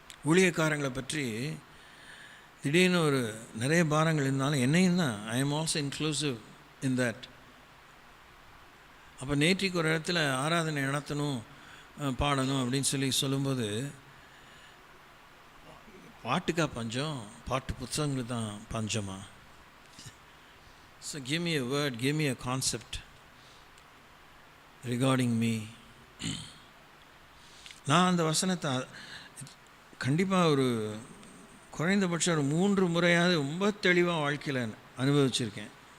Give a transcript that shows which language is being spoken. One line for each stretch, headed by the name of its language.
Tamil: ஊழியக்காரங்களை பற்றி திடீர்னு ஒரு நிறைய பாரங்கள் இருந்தாலும் என்னையும் தான்,
English: I am also inclusive in that.
Tamil: அப்போ நேற்றுக்கு ஒரு இடத்துல ஆராதனை நடத்தணும், பாடணும் அப்படின்னு சொல்லும்போது, பாட்டுக்கா பஞ்சம்? பாட்டு புத்தகங்களுக்கு தான் பஞ்சமா?
English: So give me a word, give me a concept regarding me.
Tamil: நான் அந்த வசனத்தை கண்டிப்பாக ஒரு குறைந்தபட்சம் ஒரு 3 முறையாவது ரொம்ப தெளிவாக வாழ்க்கையில் அனுபவிச்சிருக்கேன்.